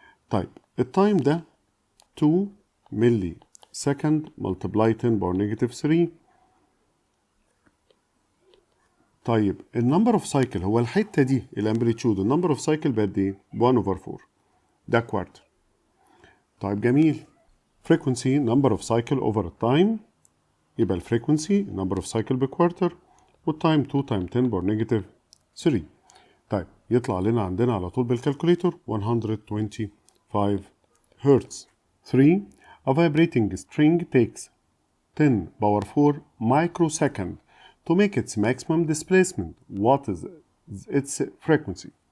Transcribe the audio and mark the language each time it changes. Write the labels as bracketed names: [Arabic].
[Arabic] طيب التايم ده 2 ملي سكند multiply 10 باور نيجاتيف 3. طيب النمبر اوف سايكل هو الحته دي الامبليتيود النمبر اوف سايكل بقد ايه؟ 1 over 4 ده كوارتر. طيب جميل. [English] frequency number of cycle over time [Arabic] يبقى الفريكونسي number of cycle بكوارتر والتايم 2 تايم 10 باور نيجاتيف 3. طيب يطلع لنا عندنا على طول بالكالكوليتور 125 هرتز. [English] 3. A vibrating string takes 10 power 4 microsecond to make its maximum displacement. What is its frequency?